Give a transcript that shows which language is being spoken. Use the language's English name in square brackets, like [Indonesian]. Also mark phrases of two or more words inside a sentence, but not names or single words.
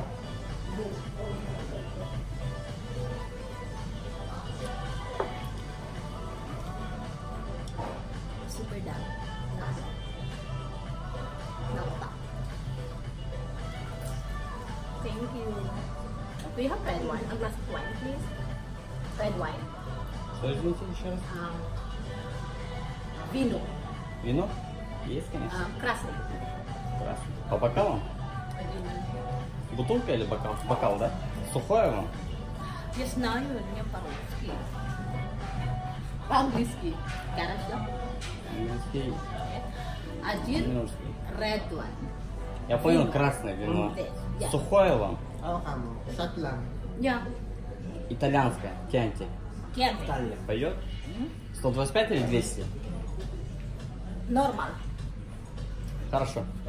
[Filipino] Super dami. [English] Nakata. Thank you. Do you have red wine? A glass of wine, please. Red wine. [Russian] Возьмите еще раз. Vino. Вино? Есть, конечно. Красный. Красный. По бокалам? Бутылка или бокал? Бокал, да? Сухое вам? Я знаю, не по-русски. По-английски. Хорошо. Английский. Один Минуточку. [English] red one. [Russian] Я понял, Вино. красное вино. [English] Yeah. [Russian] Сухое вам? [Filipino] Oo, kamo. Shot lang. [English] Yeah. [Russian] Итальянское. Кянти. Chianti. Italia. Пойдет? 125 или 200? [English] Normal. [Russian] Хорошо.